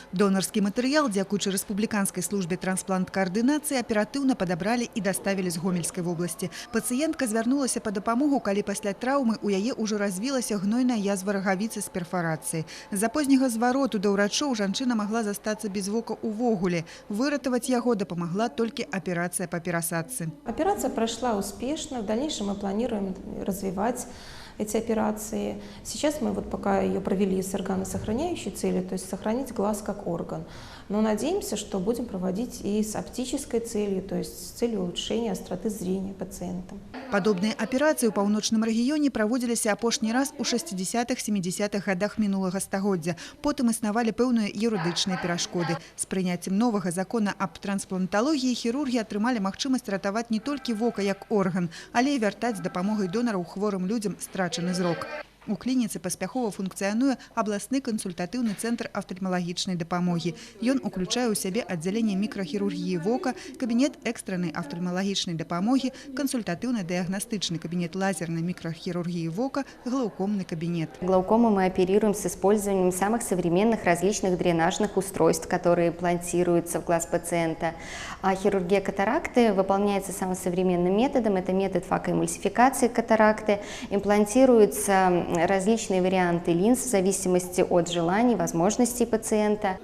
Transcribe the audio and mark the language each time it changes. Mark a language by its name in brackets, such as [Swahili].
[Belarusian] Донарскі матэрыял, дзякуючы рэспубліканскай службе трансплант-каардынацыі, аператыўна падабралі і даставілі з Гомельскай вобласці. Пацыентка звярнулася па дапамогу, калі пасля траўмы ў яе ўжо развілася гнойная язва рагавіцы з перфарацыяй. З-за позняга звароту да ўрачоў жанчына магла застацца без вока увогуле. Выратаваць яго дапамагла толькі аперацыя па перасадцы. [Russian] Операция прошла успешно. В дальнейшем мы планируем развивать эти операции. Сейчас мы пока ее провели с органосохраняющей целью, то есть сохранить глаз как орган. Но надеемся, что будем проводить и с оптической целью, то есть с целью улучшения остроты зрения пациента. Подобные операции [Belarusian] ў паўночным рэгіёне праводзіліся апошні раз у 60-70-х годах мінулага стагоддзя. Потым існавалі пэўныя юрыдычныя перашкоды. З прыняццем новага закона аб транспланталогіі хірургі атрымалі магчымасць ратаваць не толькі вока як орган, але і вяртаць з дапамогай донараў хворым людзям страчаны зрок. У клініцы паспяхова функцыянуе абласны кансультатыўны цэнтр афтальмалагічнай дапамогі. Ён уключае ў сябе аддзяленне мікрахірургіі вока, кабінет экстраннай афтальмалагічнай дапамогі, кансультатыўна-дыагнастычны кабінет [Russian] лазерной микрохирургии [Belarusian] вока, [Russian] глаукомный кабинет. Глаукому мы оперируем с использованием самых современных различных дренажных устройств, которые имплантируются в глаз пациента. А хирургия катаракты выполняется самым современным методом. Это метод факоэмульсификации катаракты. Имплантируются различные варианты линз в зависимости от желаний, возможностей пациента.